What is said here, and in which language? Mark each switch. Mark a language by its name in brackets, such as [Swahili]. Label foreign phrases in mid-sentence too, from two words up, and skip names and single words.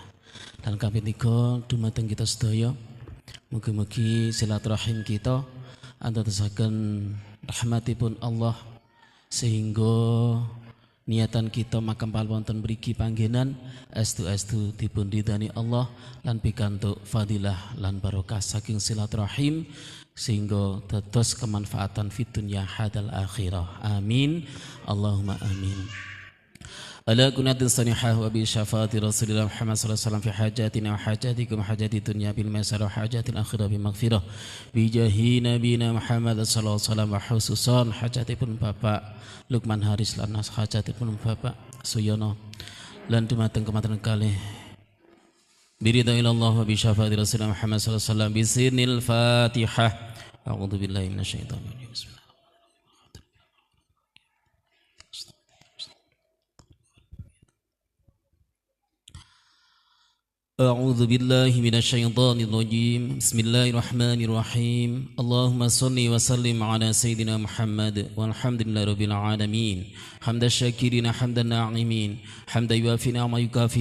[Javanese] Dan kaping 3 dumateng kita sedaya mugi-mugi silaturahim kita andadosaken rahmatipun Allah sehingga niatan kita makam wonten mriki panggenan estu-estu dipun ridani Allah lan pikantuk fadilah lan barokah saking silaturahim sehingga dados kemanfaatan [Arabic] في الدنيا هاد الآخرة. آمين اللهم آمين على كونة سانحة وبشفاعة رسول الله محمد صلى الله عليه وسلم في حاجتنا وحاجتكم حاجة الدنيا بالميسرة وحاجة الآخرة بمغفرة بجاه نبينا محمد صلى الله عليه وسلم وخصوصا [Javanese] hajatipun Bapak Lukman Haris lan hajatipun Bapak Suyono lan dumateng kematen kalih [Arabic] برضا إلى الله وبشفاعة رسول الله محمد صلى الله عليه وسلم بسر الفاتحة. أعوذ بالله من الشيطان الرجيم. أعوذ بالله من الشيطان الرجيم بسم الله الرحمن الرحيم اللهم صل وسلم على سيدنا محمد والحمد لله رب العالمين حمد الشاكرين حمد الناعمين حمد يوافي نعمة يكافي